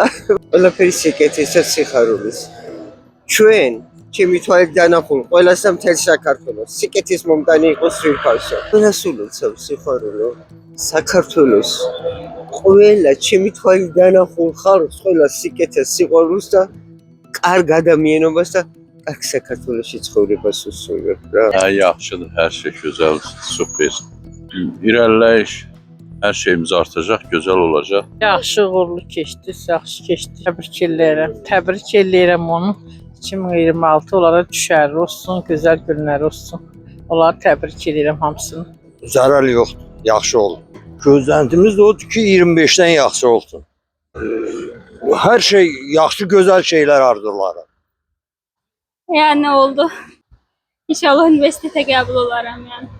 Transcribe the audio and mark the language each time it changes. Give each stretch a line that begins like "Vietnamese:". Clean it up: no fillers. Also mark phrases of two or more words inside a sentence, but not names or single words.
Georgian: ყველაფერი სიკეთისა სიხარულის. ჩვენ ჩემი თვალით დანახულ ყველას და მთელ საქართველოს სიკეთის მომტანი იყოს სრულფასო. ყველას ულოცავ სიხარულო. საქართველოს ყველა ჩემი თვალით დანახულ ხალხს ყველას სიკეთეს სიყვარულს და კარგ ადამიანობას და კარგ საქართველოში ცხოვრებას უსურვებ რა.
Azerbaijani: Yaxşıdır, hər şey gözəl, super. İrəliləyiş, hər şeyimiz artacaq, gözəl olacaq. Yaxşı uğurlu keçdi, yaxşı keçdi. Təbrik eləyirəm onu. 2026 onlara düşərli olsun, gözəl günlər olsun. Onları təbrik eləyirəm hamısını. Zarar yoxdur, yaxşı oldu. Gözləntimiz də odur ki, 25-dən yaxşı olsun. Hər şey yaxşı, gözəl şeylər arzularım. Yani oldu.
Turkish: İnşallah üniversiteye kabul olurum yani.